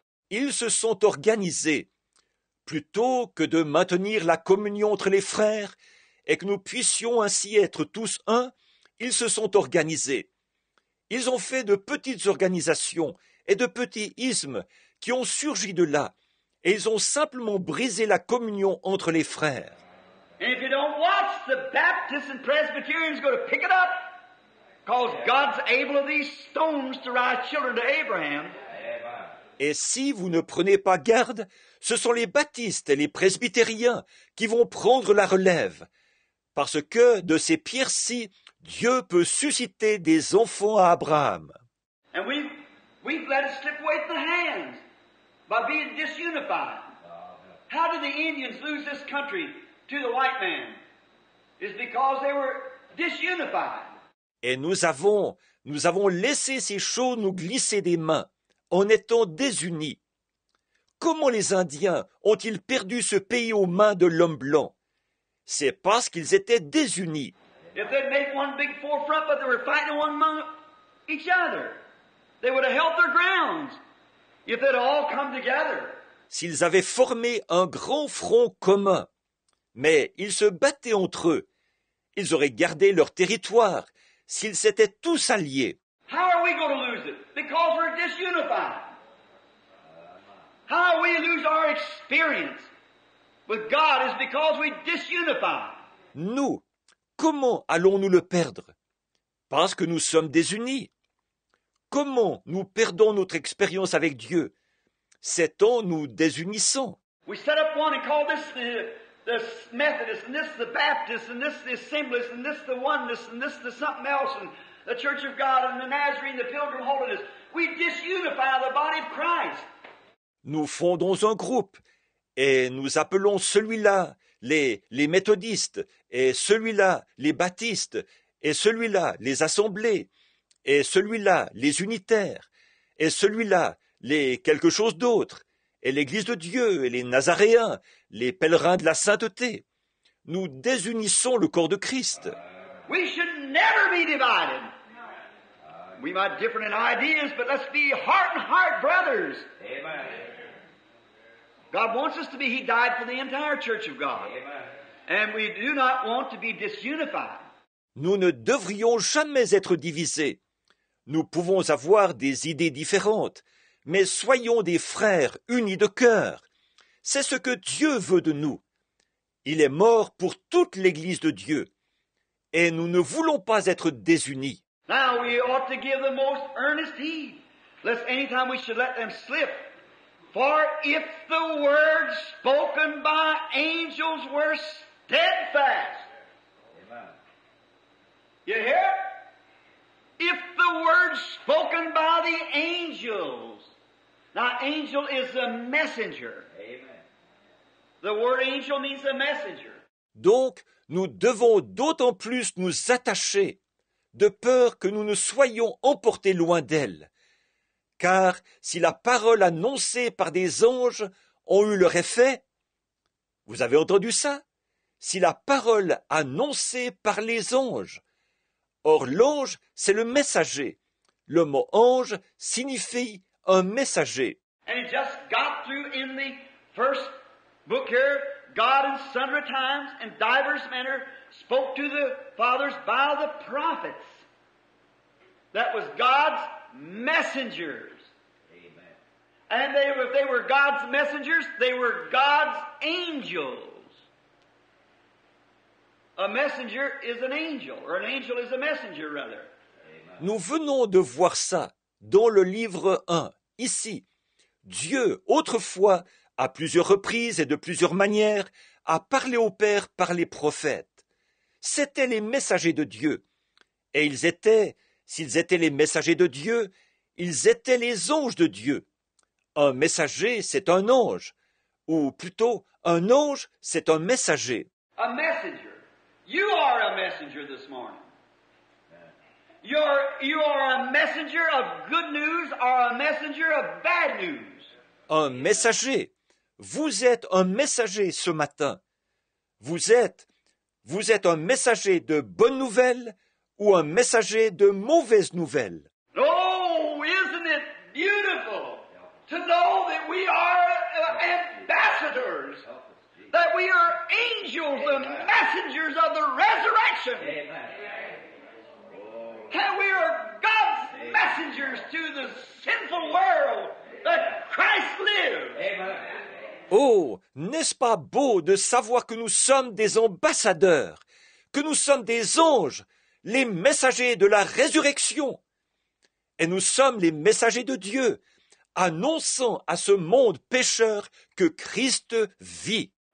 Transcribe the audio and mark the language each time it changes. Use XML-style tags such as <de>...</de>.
<fr>Ils se sont organisés. Plutôt que de maintenir la communion entre les frères et que nous puissions ainsi être tous un, ils se sont organisés. Ils ont fait de petites organisations et de petits ismes qui ont surgi de là, et ils ont simplement brisé la communion entre les frères.</fr> <en>And if you don't watch, the Baptists and Presbyterians go to pick it up, because God's able of these stones to rise children to Abraham.</en> <fr>Et si vous ne prenez pas garde, ce sont les baptistes et les presbytériens qui vont prendre la relève, parce que de ces pierres-ci, Dieu peut susciter des enfants à Abraham.</fr> <en>And we've let it slip away from the hands by being disunified. How did the Indians lose this country to the white man? It's because they were disunified.</en> <fr>Et nous avons laissé ces choses nous glisser des mains, en étant désunis. Comment les Indiens ont-ils perdu ce pays aux mains de l'homme blanc? C'est parce qu'ils étaient désunis.</fr> <en>If they'd made one big forefront, but they were fighting one among each other, they would have held their grounds. If they'd all come together.</en> <fr>S'ils avaient formé un grand front commun, mais ils se battaient entre eux, ils auraient gardé leur territoire s'ils s'étaient tous alliés.</fr> <en>How are we going to lose it? Because we're disunified. How we lose our experience with God is because we disunify.</en> <fr>Nous, comment allons-nous le perdre? Parce que nous sommes désunis. Comment nous perdons notre expérience avec Dieu? C'est en nous désunissant.</fr> <en>We set up one and call this the Methodist, and this the Baptist, and this the Assemblies, and this the Oneness, and this the something else, and the Church of God, and the Nazarene, the Pilgrim Holiness. We disunify the body of Christ.</en> <fr>Nous fondons un groupe et nous appelons celui-là les méthodistes, et celui-là les baptistes, et celui-là les assemblées, et celui-là les unitaires, et celui-là les quelque chose d'autre, et l'Église de Dieu, et les Nazaréens, les pèlerins de la sainteté. Nous désunissons le corps de Christ.</fr> <en>We should never be divided. We might differ in ideas, but let's be heart and heart brothers. Amen. God wants us to be. He died for the entire church of God. Amen. And we do not want to be disunified.</en> <fr>Nous ne devrions jamais être divisés. Nous pouvons avoir des idées différentes, mais soyons des frères unis de cœur. C'est ce que Dieu veut de nous. Il est mort pour toute l'Église de Dieu. Et nous ne voulons pas être désunis.</fr> <en>Now we ought to give the most earnest heed, lest any time we should let them slip. For if the word spoken by angels were steadfast. Amen. You hear? If the word spoken by the angels. Now, angel is a messenger. Amen. The word angel means a messenger.</en> <fr>Donc, nous devons d'autant plus nous attacher, de peur que nous ne soyons emportés loin d'elle. Car si la parole annoncée par des anges ont eu leur effet, vous avez entendu ça? Si la parole annoncée par les anges, or l'ange c'est le messager. Le mot ange signifie un messager.</fr> <en>And it just got through in the first book here, God in sundry times and divers manner spoke to the fathers by the prophets. That was God's messengers. Amen. And if they were God's messengers, they were God's angels. A messenger is an angel, or an angel is a messenger, rather.</en> <fr>Nous venons de voir ça dans le livre 1, ici. Dieu, autrefois, à plusieurs reprises et de plusieurs manières, a parlé au Père par les prophètes. C'étaient les messagers de Dieu. Et s'ils étaient les messagers de Dieu, ils étaient les anges de Dieu. Un messager, c'est un ange. Ou plutôt, un ange, c'est un messager.</fr> <en>A messenger. You are a messenger this morning. You are a messenger of good news or a messenger of bad news.</en> <fr>Un messager. Vous êtes un messager ce matin. Vous êtes un messager de bonnes nouvelles ou un messager de mauvaises nouvelles.</fr> <en>Oh, isn't it beautiful to know that we are ambassadors, that we are angels, the messengers of the resurrection. And we are God's messengers to the sinful world that Christ lives.</en> <fr>Oh, n'est-ce pas beau de savoir que nous sommes des ambassadeurs, que nous sommes des anges, les messagers de la résurrection. Et nous sommes les messagers de Dieu, annonçant à ce monde pécheur que Christ vit.</fr>